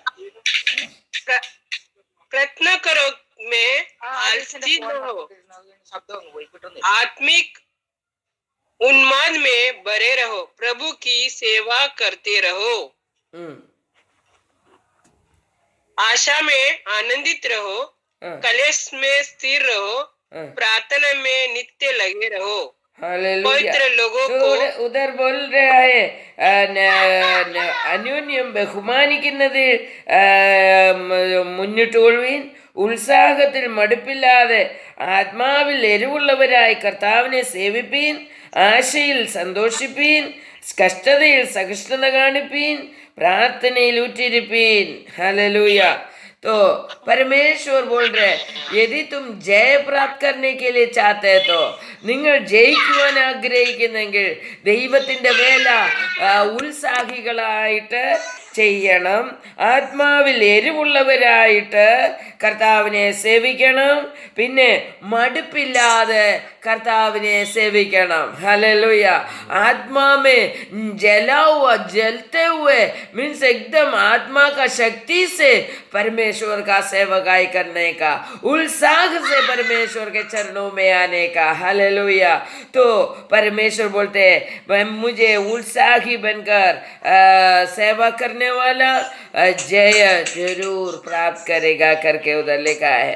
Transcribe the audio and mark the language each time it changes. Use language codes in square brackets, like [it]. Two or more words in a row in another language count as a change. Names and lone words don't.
[hi] प्रयत्न करो में आलसी न हो, आत्मिक उन्माद में बरे रहो, प्रभु की सेवा करते रहो, आशा में आनंदित रहो, कलेश में स्थिर रहो, प्रार्थना में नित्य लगे रहो. पवित्र लोगों को उधर बोल रहा है [ml] അന്യോന്യം ബഹുമാനിക്കുന്നതിൽ മുന്നിട്ട് കൊള്ളുവീൻ, ഉത്സാഹത്തിൽ മടുപ്പില്ലാതെ ആത്മാവിൽ എരിവുള്ളവരായി കർത്താവിനെ സേവിപ്പീൻ, ആശയിൽ സന്തോഷിപ്പീൻ, കഷ്ടതയിൽ സഹിഷ്ണുത കാണിപ്പീൻ, പ്രാർത്ഥനയിൽ ഊറ്റിരിപ്പീൻ. [hi] हालेलुया. तो परमेश्वर बोल रहे, यदि तुम जय प्राप्त करने के लिए चाहते तो [ml] നിങ്ങൾ ജയിക്കുവാൻ ആഗ്രഹിക്കുന്നെങ്കിൽ ദൈവത്തിൻ്റെ വേല ഉത്സാഹികളായിട്ട് ചെയ്യണം, ആത്മാവിൽ എരിവുള്ളവരായിട്ട് കർത്താവിനെ സേവിക്കണം, പിന്നെ മടുപ്പില്ലാതെ കർത്താവിനെ സേവിക്കണം. [hi] हालेलुया. आत्मा में जला हुआ जलते हुए मीन्स एकदम आत्मा का शक्ति से परमेश्वर का सेवकाई करने का, उत्साह से परमेश्वर के चरणों में आने का. हालेलुया. तो परमेश्वर बोलते हैं मुझे उत्साही बनकर सेवा करने करने वाला जय जरूर प्राप्त करेगा करके उधर लिखा है।